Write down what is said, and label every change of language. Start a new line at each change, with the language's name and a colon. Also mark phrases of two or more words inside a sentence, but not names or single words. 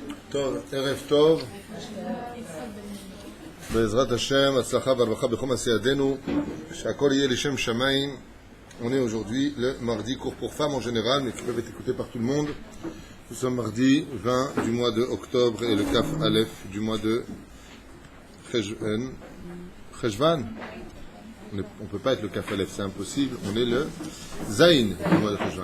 Hebrew: טוב, ערב טוב. בעזרת השם, הצלחה והברכה בכל מעשה ידינו, שהכל יהיה לשם שמיים.
French: On est aujourd'hui le mardi, cours pour femmes en général, mais qui peuvent être écoutés par tout le monde. Nous sommes mardi 20 du mois de octobre et le
Hebrew: כף אלף
French: du mois de Cheshvan. On ne peut pas être le
Hebrew: כף אלף,
French: c'est impossible. On est le Zayn du mois de Cheshvan.